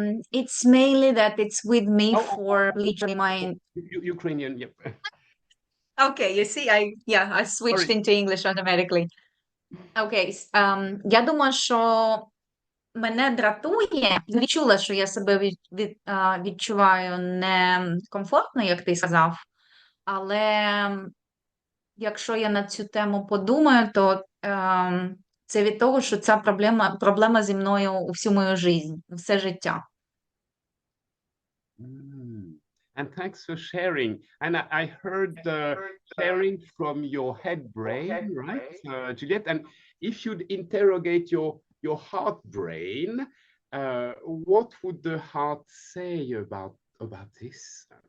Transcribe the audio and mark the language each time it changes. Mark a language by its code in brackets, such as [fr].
[en] It's mainly that it's with me Oh, for literally my... Ukrainian, yep. Okay, you see, I switched Sorry. into English automatically. [uk] Окей, я думаю, що мене дратує, я відчула, що я себе відчуваю некомфортно, як ти сказав, але якщо я на цю тему подумаю, то це від того, що ця проблема зі мною у всю мою життя, все життя. [en] And thanks for sharing. And I heard sharing from your head brain, right, Juliette? And if you'd interrogate your heart brain, what would the heart say about this?